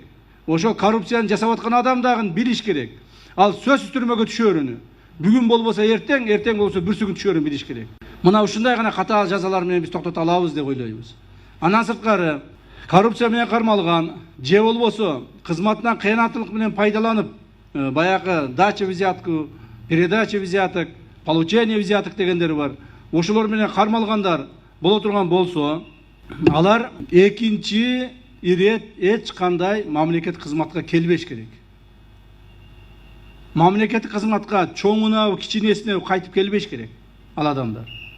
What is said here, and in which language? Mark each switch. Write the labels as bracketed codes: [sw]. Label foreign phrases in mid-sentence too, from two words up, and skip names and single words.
[ky] Ошо коррупцияны жасап аткан адам дагы билиш керек. Ал сөзсүз түрмөгө түшөрүнү. Бүгүн болбосо эртең, эртең болбосо бүрсүгүн түшөрүн билиш керек. Мына ушундай гана катаал жазалар менен биз токтото алабыз деп ойлойбуз. Андан сырткары коррупция менен кармалган же болбосо кызматынан кыянаттылык менен пайдаланып, баягы [ru] дача взятку, передача взяток, получение взяток [ky] дегендер бар. Ошолор менен кармалгандар боло турган болсо, алар экинчи ирет эч кандай мамлекеттик кызматка келбеш керек. Мамлекеттик кызматка чоңуна, кичинесине кайтып келбеш керек ал адамдар.